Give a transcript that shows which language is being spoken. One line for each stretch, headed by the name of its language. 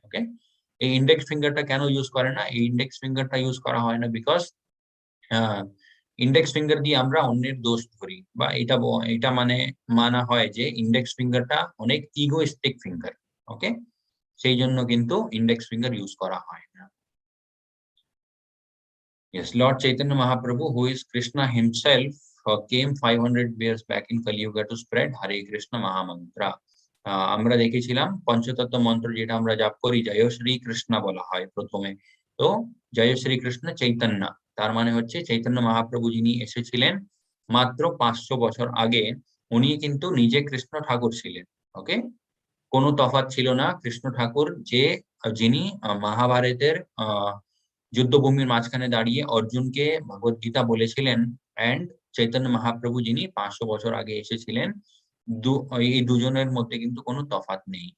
Bangla: ওকে, এই ইন্ডেক্স ফিঙ্গারটা কেন ইউজ করে না, এই ইন্ডেক্স ফিঙ্গারটা ইউজ করা হয় না বিকজ ইন্ডেক্স ফিঙ্গার দিয়ে আমরা অন্যের দোষ ধরি, বা এটা মানে মানা হয় যে ইন্ডেক্স ফিঙ্গারটা অনেক ইগোইস্টিক ফিঙ্গার। ওকে, সেই জন্য কিন্তু ইন্ডেক্স ফিঙ্গার ইউজ করা হয় না।
English: Yes, Lord Chaitanya Mahaprabhu, who is Krishna himself, came 500 years back in Kali Yuga to spread Hare Krishna Mahamantra.
Bangla: আমরা দেখেছিলাম পঞ্চতত্ত্ব মন্ত্র যেটা আমরা জাপ করি, জয় শ্রী কৃষ্ণ বলা হয় প্রথমে। তো জয় শ্রী কৃষ্ণ চৈতন্য, তার মানে হচ্ছে চৈতন্য মহাপ্রভু যিনি এসেছিলেন মাত্র 500 বছর আগে, উনি কিন্তু নিজে কৃষ্ণ ঠাকুর ছিলেন। ওকে, কোনো তফাৎ ছিল না। কৃষ্ণ ঠাকুর যিনি মহাভারতের যুদ্ধভূমির মাঝখানে দাঁড়িয়ে অর্জুনকে ভগবত গীতা বলেছিলেন, এন্ড চৈতন্য মহাপ্রভু যিনি 500 বছর আগে এসেছিলেন, এই দুজনের মধ্যে কিন্তু কোনো তফাৎ নেই।